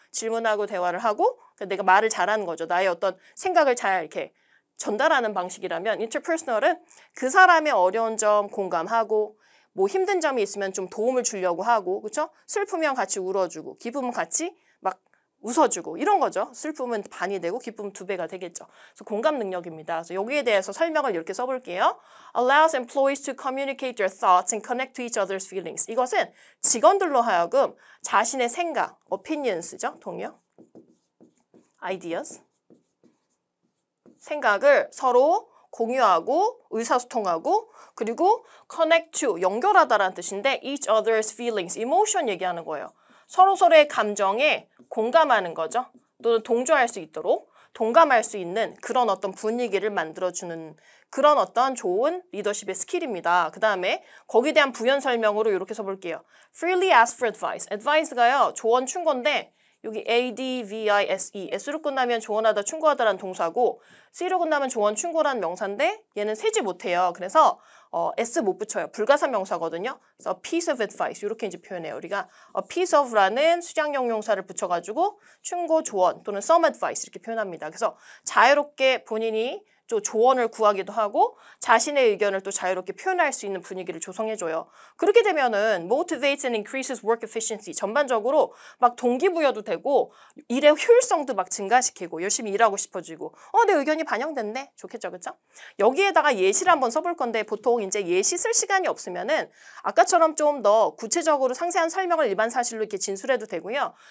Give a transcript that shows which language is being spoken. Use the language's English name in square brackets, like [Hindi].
[Korean] 질문하고 대화를 하고 내가 말을 잘하는 거죠. 나의 어떤 생각을 잘 이렇게 전달하는 방식이라면 interpersonal은 그 사람의 어려운 점 공감하고 뭐 힘든 점이 있으면 좀 도움을 주려고 하고 그렇죠? 슬프면 같이 울어주고 기쁘면 같이 막 웃어주고 이런 거죠. 슬픔은 반이 되고 기쁨은 2배가 되겠죠. 그래서 공감 능력입니다. 그래서 여기에 대해서 설명을 이렇게 써볼게요. [English] Allows employees to communicate their thoughts and connect to each other's feelings. [Korean] 이것은 직원들로 하여금 자신의 생각, opinions죠. 동의어? ideas. 생각을 서로 공유하고 의사소통하고 그리고 connect to, 연결하다라는 뜻인데 [English] each other's feelings, [Korean] emotion 얘기하는 거예요. 서로서로의 감정에 공감하는 거죠. 또는 동조할 수 있도록 동감할 수 있는 그런 어떤 분위기를 만들어주는 그런 어떤 좋은 리더십의 스킬입니다. 그 다음에 거기에 대한 부연 설명으로 이렇게 써볼게요. [English] Freely ask for advice. advice가요. [Korean] 조언 충고인데 여기 advice, s로 끝나면 조언하다, 충고하다라는 동사고 c로 끝나면 조언, 충고라는 명사인데 얘는 세지 못해요. 그래서 s 못 붙여요. 불가사 명사거든요. 그래서 [English] a piece of advice [Korean] 이렇게 이제 표현해요. 우리가 a piece of라는 수량형 용사를 붙여가지고 충고, 조언 또는 some advice 이렇게 표현합니다. 그래서 자유롭게 본인이 또 조언을 구하기도 하고 자신의 의견을 또 자유롭게 표현할 수 있는 분위기를 조성해줘요. 그렇게 되면은 [English] motivates and increases work efficiency. [Korean] 전반적으로 막 동기부여도 되고 일의 효율성도 막 증가시키고 열심히 일하고 싶어지고 내 의견이 반영됐네. 좋겠죠, 그렇죠? 여기에다가 예시를 한번 써볼 건데 보통 이제 예시 쓸 시간이 없으면은 아까처럼 좀 더 구체적으로 상세한 설명을 일반 사실로 이렇게 진술해도 되고요.